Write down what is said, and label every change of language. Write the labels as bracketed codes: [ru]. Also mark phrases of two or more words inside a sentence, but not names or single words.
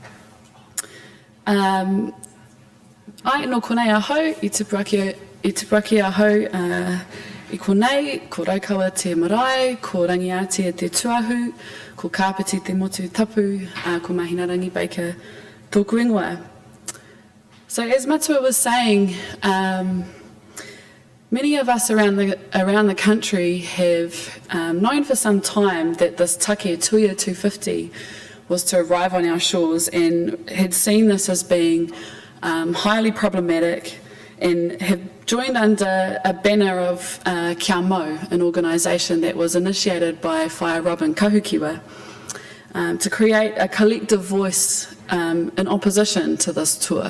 [mi] Ai, no konei ahau, i tupuraki ahau i konei, ko raukawa te marae, ko rangiatia te tuahu, ko kāpiti te motu tapu, ko Mahina-a-rangi baker tōku ingoa. [en] So as Matua was saying, many of us around the country have known for some time that this take Tuia 250 was to arrive on our shores and had seen this as being highly problematic and have joined under a banner of Kia Mau, an organisation that was initiated by Whaia Robin Kahukiwa to create a collective voice in opposition to this tour.